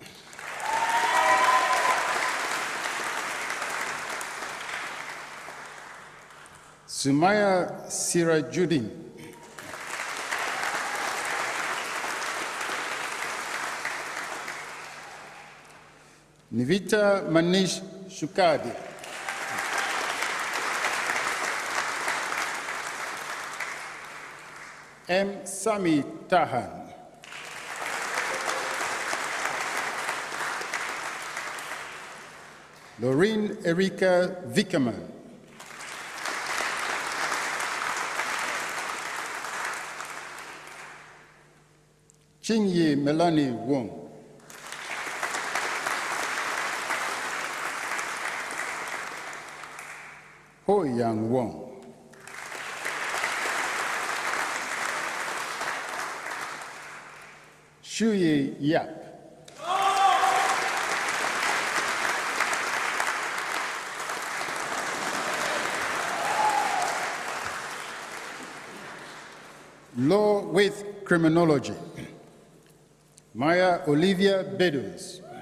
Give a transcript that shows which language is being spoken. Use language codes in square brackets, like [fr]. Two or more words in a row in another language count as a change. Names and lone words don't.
[en] Sumaya Sirajuddin. Nivita Manish Shukadi. M. Sami Tahan. Lorraine Erika Vickerman. Chinye Melanie Wong. Ho Yang Wong. Shuye Yap. Law with Criminology. Maya Olivia Beddoes.